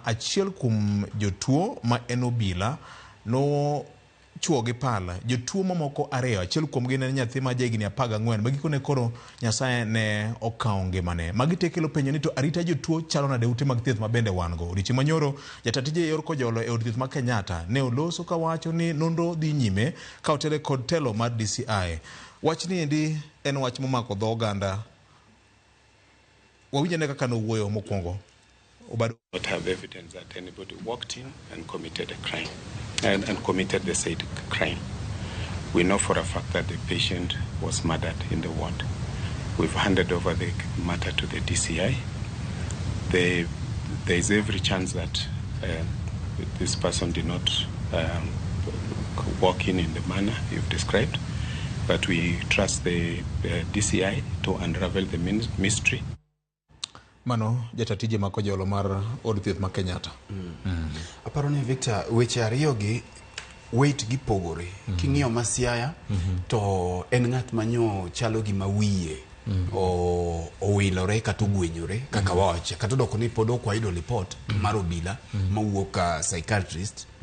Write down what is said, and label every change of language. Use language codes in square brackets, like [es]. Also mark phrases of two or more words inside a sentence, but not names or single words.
[luo] achiel kuom jotuo ma en obila no chuo gi pala jotuo mamoko ariyo achiel kuom gi ne nyathi ma jahigni 14 magikone koro Nyasaye ne okawo ngimane magitekelo penjo ni to arita jotuo chalo nade ute mag thieth ma bende wan go odiochieng' manyoro jatatije yor kojolo e od thieth ma Kenyatta ne oloso ka wacho ni nonro dhi nyime ka otele kod telo mar DCI wach ni endi en wach momako dho oganda wawinjane kaka nowuoyo mokwongo [en] not have evidence that anybody walked in and committed a crime and committed the said crime. We know for a fact that the patient was murdered in the ward. We've handed over the matter to the DCI. There is every chance that this person did not walk in the manner you've described, but we trust the DCI to unravel the mystery. [luo] Mano jatatije makojolo mar od thieth ma Kenyatta. Aparo ni Victor weche ariyo gi weight gi pogore king'iyo ma Siaya to en ng'at manyo chalo gi mawiye owilore kata ogwenyore kaka wawache kata doko ni pod okwaido report mar obila mawuok ka psychiatrist